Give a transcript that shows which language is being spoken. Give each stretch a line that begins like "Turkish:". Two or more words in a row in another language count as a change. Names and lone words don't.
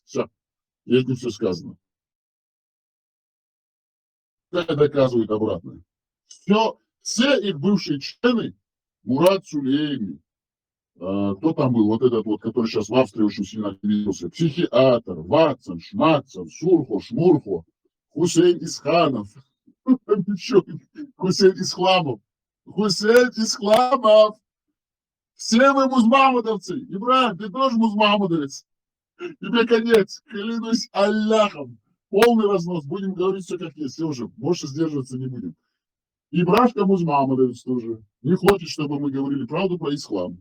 Russian: Все. И этим все сказано. Это доказывает обратное. Все их бывшие члены, Мурат Сулейми, кто там был, вот этот вот, который сейчас в Австрии очень сильно активизировался, психиатр, Ватсон, Шматсон, Сурхо, Шмурхо, Хусейн Исханов, Хусейн Исхламов, Хусейн Исламов. Все вы музмахмадовцы. Ибрахим, ты тоже музмахмадовец. Тебе конец. Клянусь Аллахом. Полный разнос. Будем говорить все как есть. Все уже. Больше сдерживаться не будем. Ибрашка музмахмадовец тоже. Не хочет, чтобы мы говорили правду про ислам.